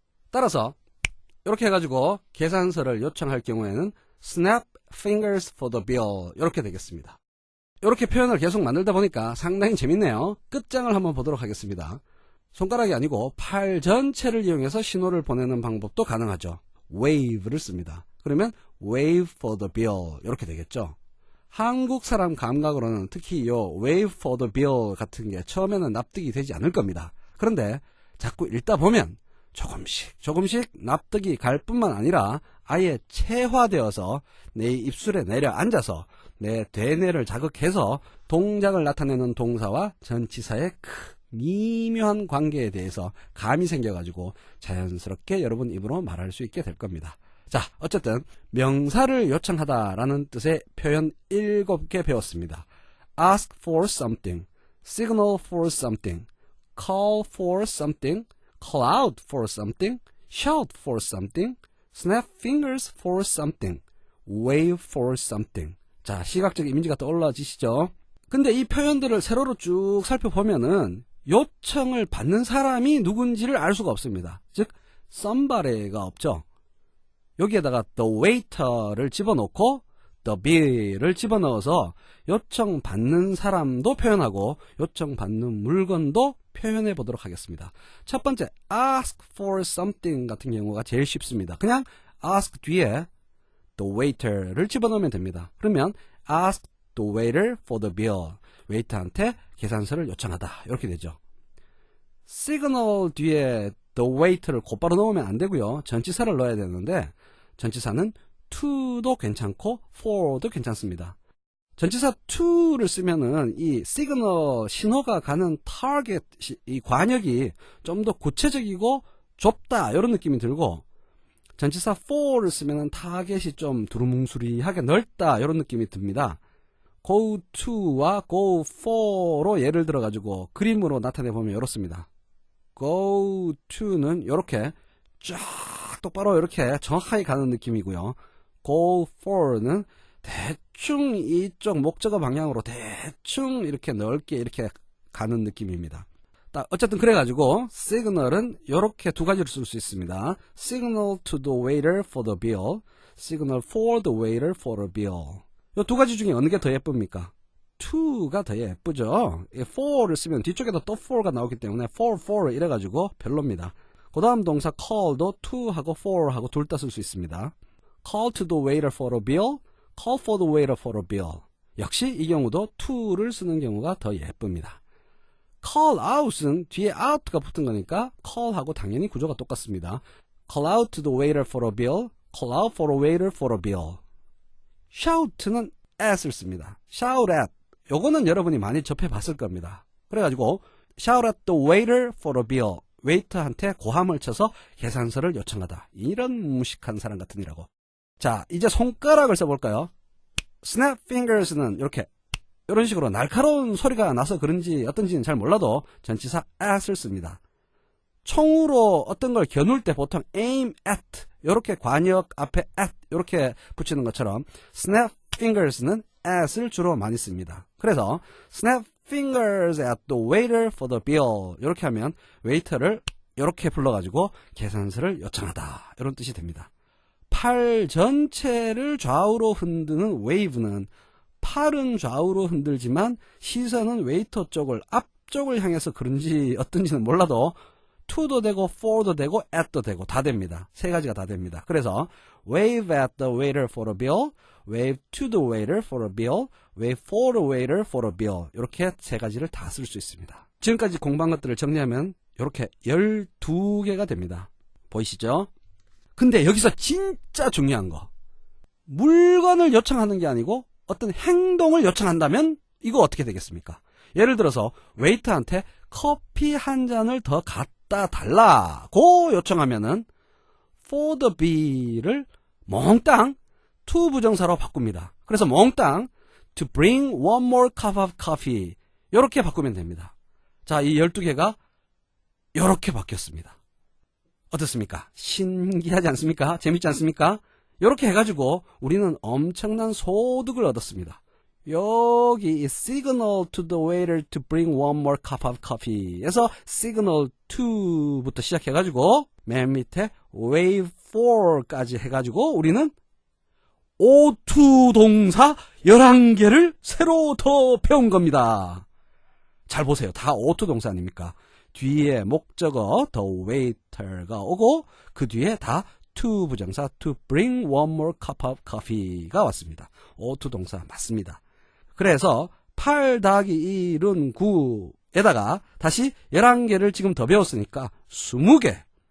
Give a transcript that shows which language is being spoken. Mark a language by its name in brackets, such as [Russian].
[Korean] 따라서 이렇게 해가지고 계산서를 요청할 경우에는 [English] snap fingers for the bill [Korean] 이렇게 되겠습니다. 이렇게 표현을 계속 만들다 보니까 상당히 재밌네요. 끝장을 한번 보도록 하겠습니다. 손가락이 아니고 팔 전체를 이용해서 신호를 보내는 방법도 가능하죠. wave를 씁니다. 그러면 [English] wave for the bill [Korean] 이렇게 되겠죠. 한국 사람 감각으로는 특히 이 [English] wave for the bill [Korean] 같은 게 처음에는 납득이 되지 않을 겁니다. 그런데 자꾸 읽다 보면 조금씩 납득이 갈 뿐만 아니라 아예 체화되어서 내 입술에 내려앉아서 내 대뇌를 자극해서 동작을 나타내는 동사와 전치사의 미묘한 관계에 대해서 감이 생겨가지고 자연스럽게 여러분 입으로 말할 수 있게 될 겁니다. 자, 어쨌든 명사를 요청하다라는 뜻의 표현 7개 배웠습니다. [English] ask for something, signal for something, call for something, call out for something, shout for something, snap fingers for something, wave for something. [Korean] 자, 시각적 이미지가 떠올라지시죠? 근데 이 표현들을 세로로 쭉 살펴보면은 요청을 받는 사람이 누군지를 알 수가 없습니다. 즉, somebody가 없죠. 여기에다가 the waiter를 집어넣고 the bill을 집어넣어서 요청받는 사람도 표현하고 요청받는 물건도 표현해 보도록 하겠습니다. 첫 번째, ask for something 같은 경우가 제일 쉽습니다. 그냥 ask 뒤에 the waiter를 집어넣으면 됩니다. 그러면 [English] ask the waiter for the bill. [Korean] 웨이터한테 계산서를 요청하다. 이렇게 되죠. signal 뒤에 the waiter를 곧바로 넣으면 안 되고요. 전치사를 넣어야 되는데 전치사는 to도 괜찮고 for도 괜찮습니다. 전치사 to를 쓰면은 이 시그널 신호가 가는 타겟 이 관역이 좀 더 구체적이고 좁다 이런 느낌이 들고 전치사 for를 쓰면은 타겟이 좀 두루뭉술이하게 넓다 이런 느낌이 듭니다. go to와 go for로 예를 들어 가지고 그림으로 나타내 보면 이렇습니다. go to는 이렇게 쫙 똑바로 이렇게 정확하게 가는 느낌이고요. go for는 대충 이쪽 목적어 방향으로 대충 이렇게 넓게 이렇게 가는 느낌입니다. 어쨌든 그래가지고 signal은 이렇게 두 가지로 쓸 수 있습니다. [English] signal to the waiter for the bill, signal for the waiter for a bill. [Korean] 이 두 가지 중에 어느 게 더 예쁩니까? to가 더 예쁘죠. for를 쓰면 뒤쪽에도 또 for가 나오기 때문에 for 이래가지고 별로입니다. 그 다음 동사 call도 to하고 for하고 둘 다 쓸 수 있습니다. [English] call to the waiter for a bill, call for the waiter for a bill. [Korean] 역시 이 경우도 to를 쓰는 경우가 더 예쁩니다. call out은 뒤에 out가 붙은 거니까 call하고 당연히 구조가 똑같습니다. [English] call out to the waiter for a bill, call out for a waiter for a bill. [Korean] shout는 at을 씁니다. [English] shout at. [Korean] 요거는 여러분이 많이 접해봤을 겁니다. 그래가지고 [English] shout at the waiter for a bill. [Korean] 웨이터한테 고함을 쳐서 계산서를 요청하다. 이런 무식한 사람 같으니라고. 자, 이제 손가락을 써볼까요? snap fingers는 이렇게 이런 식으로 날카로운 소리가 나서 그런지 어떤지는 잘 몰라도 전치사 at을 씁니다. 총으로 어떤 걸 겨눌 때 보통 aim at 이렇게 관역 앞에 at 이렇게 붙이는 것처럼 snap fingers는 at을 주로 많이 씁니다. 그래서 [English] snap fingers at the waiter for the bill [Korean] 이렇게 하면 웨이터를 이렇게 불러가지고 계산서를 요청하다 이런 뜻이 됩니다. 팔 전체를 좌우로 흔드는 wave는 팔은 좌우로 흔들지만 시선은 웨이터 쪽을 앞쪽을 향해서 그런지 어떤지는 몰라도 to도 되고 for도 되고 at도 되고 다 됩니다. 세 가지가 다 됩니다. 그래서 [English] wave at the waiter for a bill, wave to the waiter for a bill, wave for the waiter for a bill [Korean] 이렇게 세 가지를 다 쓸 수 있습니다. 지금까지 공부한 것들을 정리하면 이렇게 12개가 됩니다. 보이시죠? 근데 여기서 진짜 중요한 거. 물건을 요청하는 게 아니고 어떤 행동을 요청한다면 이거 어떻게 되겠습니까? 예를 들어서 웨이터한테 커피 한 잔을 더 갖다 달라고 요청하면은 [English] for the bill [Korean] 을 몽땅 to 부정사로 바꿉니다. 그래서 몽땅 [English] to bring one more cup of coffee [Korean] 이렇게 바꾸면 됩니다. 자, 이 12개가 이렇게 바뀌었습니다. 어떻습니까? 신기하지 않습니까? 재밌지 않습니까? 이렇게 해가지고 우리는 엄청난 소득을 얻었습니다. 여기 [English] signal to the waiter to bring one more cup of coffee [Korean] 에서 signal to부터 시작해가지고 맨 밑에 wave for까지 해가지고 우리는 O2 동사 11개를 새로 더 배운 겁니다. 잘 보세요. 다 O2 동사 아닙니까? 뒤에 목적어 the waiter가 오고 그 뒤에 다 to 부정사 [English] to bring one more cup of coffee [Korean] 가 왔습니다. O2 동사 맞습니다. 그래서 8 더하기 1은 9에다가 다시 11개를 지금 더 배웠으니까 20개.